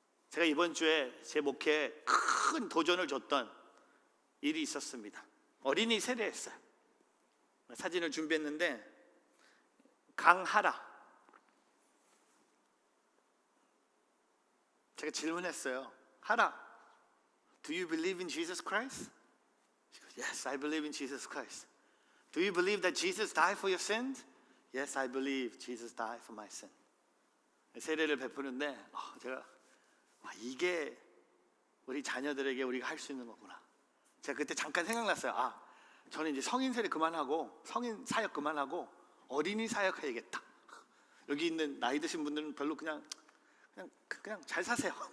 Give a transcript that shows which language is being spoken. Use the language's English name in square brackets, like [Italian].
[Korean] 제가 이번 주에 제 목회에 큰 도전을 줬던 일이 있었습니다. 어린이 세례했어요. 사진을 준비했는데, 강하라, 제가 질문했어요. [English] 하라, Do you believe in Jesus Christ? She goes, Yes, I believe in Jesus Christ. Do you believe that Jesus died for your sins? Yes, I believe Jesus died for my sin. [Korean] 세례를 베푸는데 제가 이게 우리 자녀들에게 우리가 할 수 있는 거구나. 제가 그때 잠깐 생각났어요. 저는 이제 성인 세례 그만하고 성인 사역 그만하고 어린이 사역 해야겠다. 여기 있는 나이 드신 분들은 별로 그냥 잘 사세요.